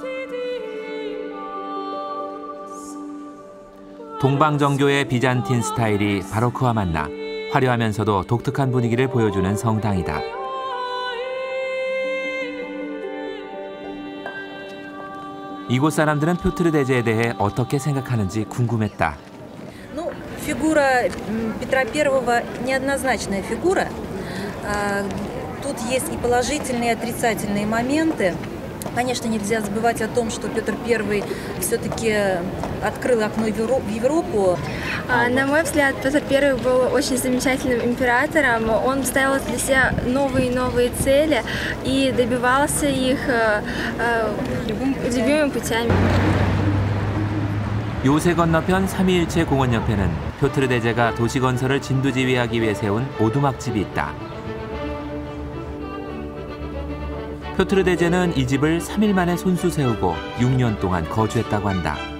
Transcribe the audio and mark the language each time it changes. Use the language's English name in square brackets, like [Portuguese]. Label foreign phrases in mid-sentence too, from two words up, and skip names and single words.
[Korean] 동방정교의 비잔틴 스타일이 바로크와 만나 화려하면서도 독특한 분위기를 보여주는 성당이다. 이곳 사람들은 표트르 대제에 대해 어떻게 생각하는지 궁금했다. [Russian] Фигура Петра I неоднозначная фигура. Тут есть и положительные, и отрицательные моменты. Конечно, нельзя забывать о том, что Петр I все-таки открыл окно в Европу. На мой взгляд, Петр I был очень замечательным императором. Он ставил для себя новые и новые цели и добивался их любыми путями. [Korean] 요새 건너편 삼위일체 공원 옆에는 표트르 대제가 도시 건설을 진두지휘하기 위해 세운 오두막집이 있다. 표트르 대제는 이 집을 3일 만에 손수 세우고 6년 동안 거주했다고 한다.